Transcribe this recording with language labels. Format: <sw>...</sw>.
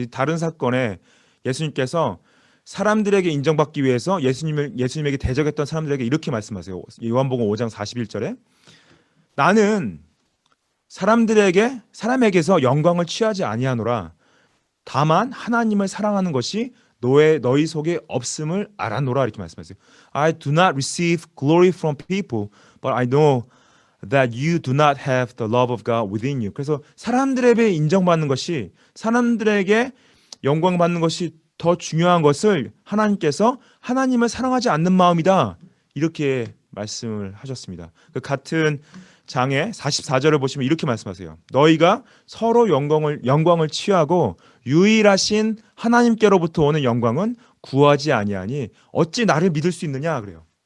<ko>다른 사건에 예수님께서 사람들에게 인정받기 위해서 예수님에게 대적했던 사람들에게 이렇게 말씀하세요. 요한복음 5장 41절에 나는 사람에게서 영광을 취하지 아니하노라. 다만 하나님을 사랑하는 것이 너희 속에 없음을 알아노라 이렇게 말씀하세요.</ko> <en>I do not receive glory from people, but I know that you do not have the love of God within you.</en> <ko>그래서 사람들에게 인정받는 것이 사람들에게 영광 받는 것이 더 중요한 것을 하나님께서 하나님을 사랑하지 않는 마음이다 이렇게 말씀을 하셨습니다. 그 같은 장에 44절을 보시면 이렇게 말씀하세요. 너희가 서로 영광을 취하고 유일하신 하나님께로부터 오는 영광은 구하지 아니하니 어찌 나를 믿을 수 있느냐 그래요.</ko>